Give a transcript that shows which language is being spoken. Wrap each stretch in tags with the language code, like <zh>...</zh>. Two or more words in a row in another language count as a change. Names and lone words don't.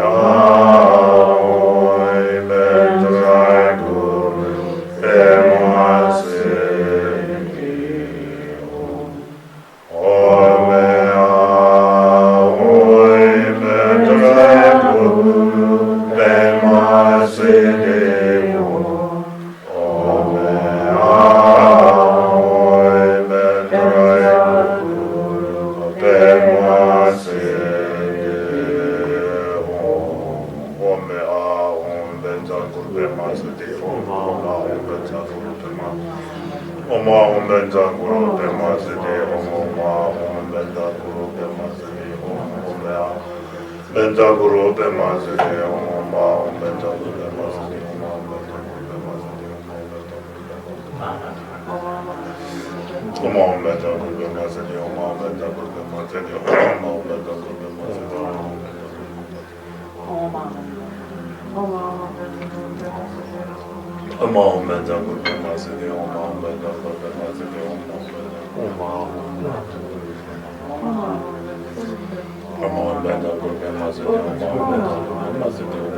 <sa>aoy bendrai guru bema siddhi Ome aoy bendrai guru bema siddhi Ome aoy bendrai guru bema siddhi Ome aoy bendrai guru bema siddhi Ome aoy bendrai guru bema Om Ahum Bendra Guru Bema Siddhi Om Ahum Bendra Guru Bema Siddhi Om Ahum Bendra Guru Bema Siddhi Om Ahum Bendra Guru Bema Siddhi Om Ahum Bendra Guru Bema Siddhi Om Ahum Bendra Guru Bema Siddhi Om Ahum Bendra Guru Bema Siddhi Om Ahum Bendra Guru Bema Siddhi Om Ahum Bendra Guru Bema Siddhi Om Ahum Bendra Guru Bema Siddhi Om Ahum Bendra Guru Bema Siddhi Om Ahum Bendra Guru Bema Siddhi</sa>